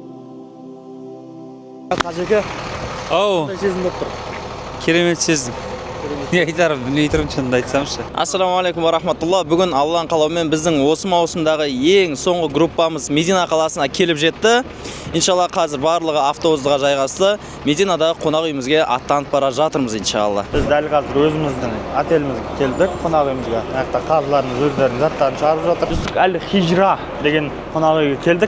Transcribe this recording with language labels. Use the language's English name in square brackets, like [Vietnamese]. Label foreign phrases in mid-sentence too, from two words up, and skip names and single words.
[Kazakh] Қажеке, Ау, қандай сезім болып тұр? керемет сездім. Не айтарым, білмей тұрмын шынымды айтсамшы. [Arabic] السلام عليكم ورحمة الله. [Kazakh] Бүгін Алланың қалауымен біздің осы маусымдағы ең соңғы группамыз Медина қаласына келіп жетті. Иншалла қазір барлығы автобусқа жайғасты. Мединадағы қонақ үйімізге аттанып бара жатырмыз иншалла. Біз дәл қазір өзіміздің отелімізге келдік, қонақ үйімізге. Аяқта қажыларымыз өздерінің заттарын шығарып жатыр. Жүсіп Әл-Хижра деген қонақ үйге келдік.